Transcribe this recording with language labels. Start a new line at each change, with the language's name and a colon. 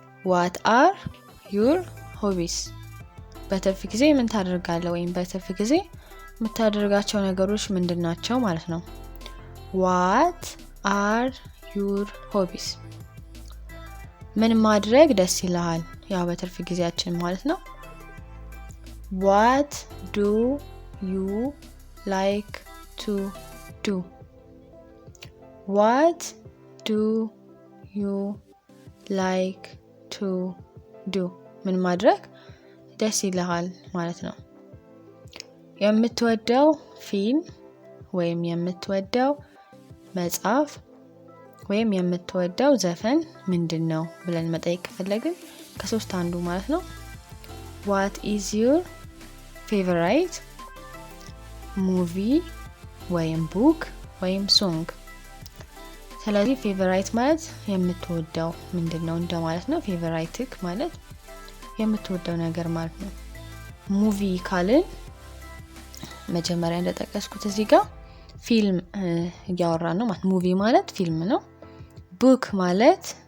English: What are your hobbies?
Amharic: በትርፍ ጊዜ ምን ታደርጋለህ ወይም በትርፍ ጊዜ የምታደርጋቸው ነገሮች ምንድን ናቸው ማለት ነው። What are your hobbies? ምን ማድረግ ደስ ይልሃል? ያው በትርፍ ጊዜያችን ማለት ነው።
English: What do you like to do? What do you like to do?
Amharic: ምን ማድረግ ደስ ይልሃል ማለት ነው። የምትወደው ፊልም ወይም የምትወደው መጽሐፍ ወይም የምትወደው ዘፈን ምንድነው ብለን መጠየቅ ከፈለግን ከሶስት አንዱ ማለት ነው።
English: what is your favorite movie
Amharic: ወይም
English: book ወይም song?
Amharic: ስለዚህ ፌቨራይት ማለት የምትወደው ምንድነው እንደማለት ነው። ፌቨራይትክ ማለት የምትወደው ነገር ማለት ነው። ሙቪ ካልን መጀመሪያ እንደጠቀስኩት እዚህ ጋር ፊልም እያወራን ነው ማለት ሙቪ ማለት ፊልም ነው። ቡክ ማለት